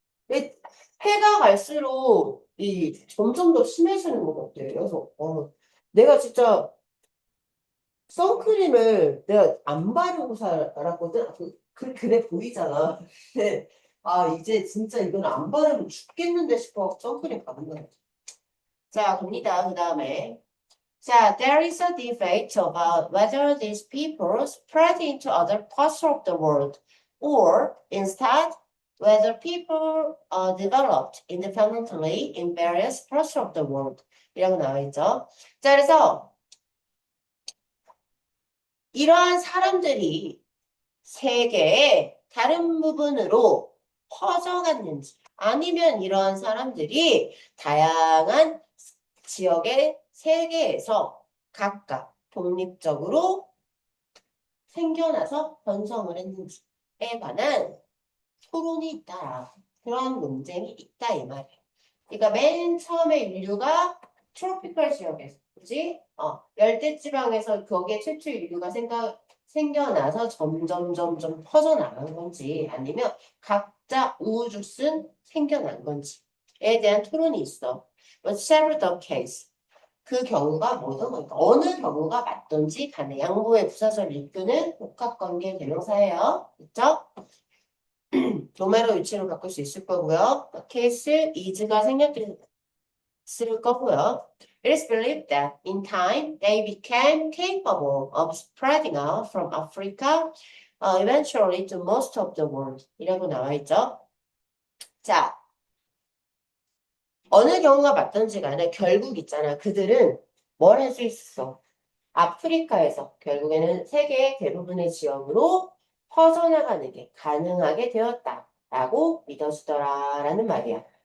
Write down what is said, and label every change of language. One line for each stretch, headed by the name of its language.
Korean: 이 해가 갈수록 이 점점 더 심해지는 것 같아. 그래서 내가 진짜 선크림을 내가 안 바르고 살았거든. 그래 보이잖아. 근데 이제 진짜 이건 안 바르면 죽겠는데 싶어 선크림 바른 거야. 자, 갑니다. 그 다음에.
English: 자, there is a debate about whether these people spread into other parts of the world or instead whether people developed independently in various parts of the world.
Korean: 이라고 나와 있죠. 자, 그래서 이러한 사람들이 세계의 다른 부분으로 퍼져갔는지 아니면 이러한 사람들이 다양한 지역의 세계에서 각각 독립적으로 생겨나서 번성을 했는지에 관한 토론이 있다. 그런 논쟁이 있다 이 말이에요. 그러니까 맨 처음에 인류가 트로피컬 지역에서 그지? 열대지방에서 거기에 최초 인류가 생겨나서 점점 퍼져나간 건지 아니면 각자 우후죽순 생겨난 건지에 대한 토론이 있어.
English: Whichever the case.
Korean: 그 경우가 뭐든 거니까 어느 경우가 맞든지 간에 양보의 부사절 일규는 복합관계 대명사예요. 있죠? 도메로 위치로 바꿀 수 있을 거고요. 케이스 is가 생략됐을 거고요.
English: It is believed that in time they became capable of spreading out from Africa eventually to most of the world.
Korean: 이라고 나와 있죠. 자, 어느 경우가 맞든지 간에 결국 있잖아. 그들은 뭘 할 수 있어? 아프리카에서 결국에는 세계의 대부분의 지역으로 퍼져나가는 게 가능하게 되었다라고 믿어주더라라는 말이야.